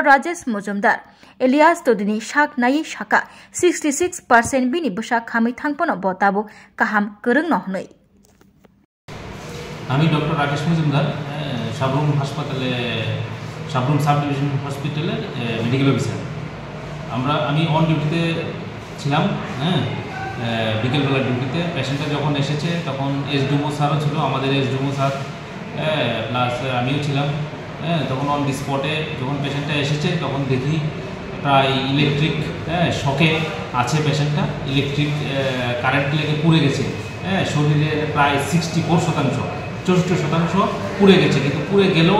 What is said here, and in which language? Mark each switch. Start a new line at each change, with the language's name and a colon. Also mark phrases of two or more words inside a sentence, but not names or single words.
Kok Borok: Rajesh Mujumdar, Elias Todini Shak Nai Shaka, 66% bini busak kami thangpono botabu kaham kereng nohnoi.
Bangla: Ami Dr.
English: Rajesh Mujumdar, Sabrum Hospital, Sabrum Subdivision Hospital, medical officer.
Bangla: Ami
English: on duty
Bangla: ছিলাম বিকেলবেলা ডিউটিতে পেশেন্টটা যখন এসেছে তখন এসডিএমও স্যারও ছিল আমাদের এসডিএমও স্যার প্লাস আমিও ছিলাম তখন
English: on the spot
Bangla: যখন পেশেন্টটা এসেছে তখন দেখি প্রায়
English: electric shock
Bangla: আছে পেশেন্টটা
English: electric current
Bangla: লেগে পুড়ে গেছে শরীরের প্রায় 64% 64% পুড়ে গেছে কিন্তু পুড়ে গেলেও